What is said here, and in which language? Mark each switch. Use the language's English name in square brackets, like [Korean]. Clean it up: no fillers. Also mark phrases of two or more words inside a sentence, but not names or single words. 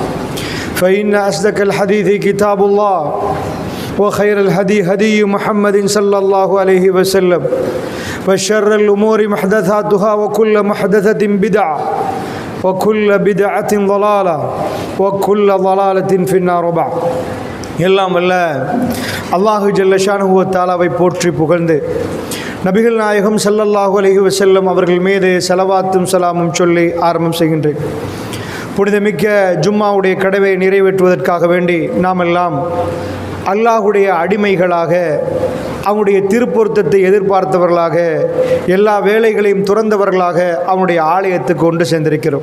[Arabic] فإن أصدق الحديث كتاب الله وخير الهدي هدي محمد صلى الله عليه وسلم وشر الأمور محدثاتها وكل محدثة بدعة وكل بدعة ضلالة وكل ضلالة في النار بعد. [Tamil] எல்லாம் வல்ல [Arabic] الله جل شأنه وتعالى [Tamil] போற்றி புகழ்ந்து நபிகள் நாயகம் [Arabic] صلى الله عليه وسلم [Tamil] அவர்கள் மீது ஸலவாத்தும் ஸலாமும் சொல்லி ஆரம்பம் செய்கின்றேன். புனிதமிக்க ஜும்மாவுடைய கடவை நிறைவேற்றுவதற்காக வேண்டி நாம் எல்லாம் அல்லாஹுடைய அடிமைகளாக, அவனுடைய திருப்பொருத்தத்தை எதிர்பார்த்தவர்களாக, எல்லா வேலைகளையும் துறந்தவர்களாக அவனுடைய ஆலயத்துக்கு கொண்டு சேர்ந்திருக்கிறோம்.